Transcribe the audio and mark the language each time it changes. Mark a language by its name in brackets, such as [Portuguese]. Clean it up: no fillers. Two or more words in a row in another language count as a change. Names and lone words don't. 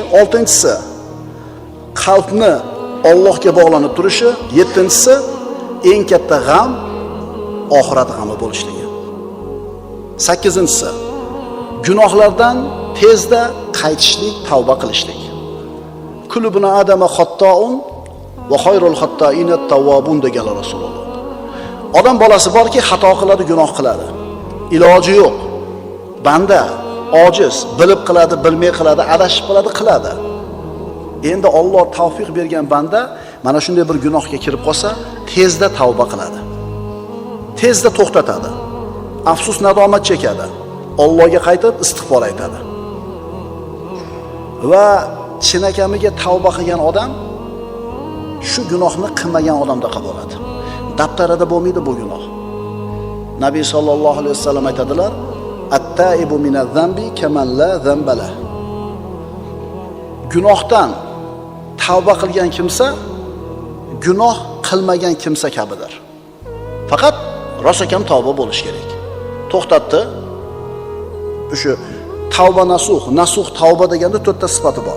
[Uzbek] Oltinchisi qalbni Allohga bog'lanib turishi. Yettinchisi eng katta g'am oxirat g'ami bo'lishligi. Sakkizinchisi gunohlardan tezda qaytishlik, tavba qilishlik. [Arabic] كل بني آدم خطاء وخير الخطائين التوابون [Uzbek] deganlar Rasululloh. Odam bolasi borki, xato qiladi, gunoh qiladi. Iloji yo'q. Banda ojiz, bilib qiladi, bilmay qiladi, adashib qiladi. Endi Alloh tavfiq bergan banda mana shunday bir gunohga kirib qolsa, tezda tavba qiladi. Tezda to'xtatadi. Afsus nadomat chekadi. Allohga qaytib istig'for aytadi. Va chinakamiga tavba qilgan odam shu gunohni qilmagan odamda bo'ladi. Daftarida bo'lmaydi bu gunoh. Nabiy [Arabic] صلى الله عليه وسلم [Uzbek] aytadilar: [Arabic] "التائب من الذنب كمن لا ذنب له." [Uzbek] Gunohdan tavba qilgan kimsa gunoh qilmagan kimsa kabidir. Faqat rosakam tavba bo'lish kerak. To'xtatdi. O'sha tavba nasuh tavba deganda to'rtta sifati bor.